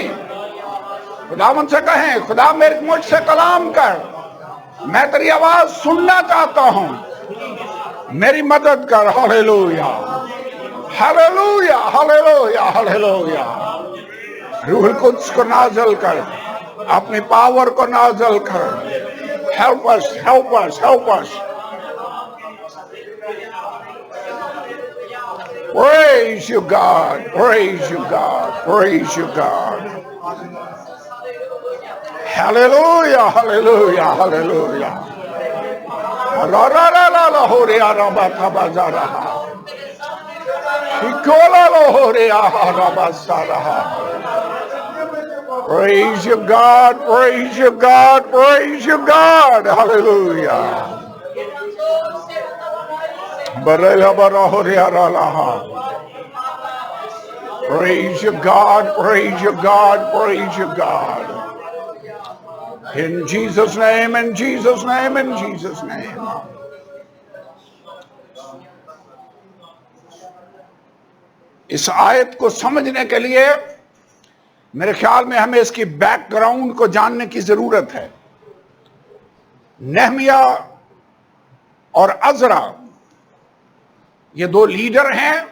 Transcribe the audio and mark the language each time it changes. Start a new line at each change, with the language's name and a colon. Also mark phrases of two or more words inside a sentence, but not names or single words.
Urdu: خداوند سے کہیں، خدا میرے مجھ سے کلام کر، میں تیری آواز سننا چاہتا ہوں، میری مدد کر.
English: Hallelujah, hallelujah, hallelujah, hallelujah.
Urdu: روح القدس کو نازل کر، اپنی پاور کو نازل کر.
English: Help us, help us, help us. Praise you, God. Praise you, God. Praise you, God. Hallelujah, hallelujah, hallelujah. La la la la la ho re ara ba ta ba za raha. Shikola lo ho re aha ra ba sa raha. Praise you, God. Praise you, God. Praise you, God. Hallelujah. Praise you, God. Praise you, God. Praise you, God. In Jesus' name, in Jesus' name, in Jesus' name.
Urdu: اس آیت کو سمجھنے کے لیے میرے خیال میں ہمیں اس کی بیک گراؤنڈ کو جاننے کی ضرورت ہے. نہمیہ اور عزرا یہ دو لیڈر ہیں.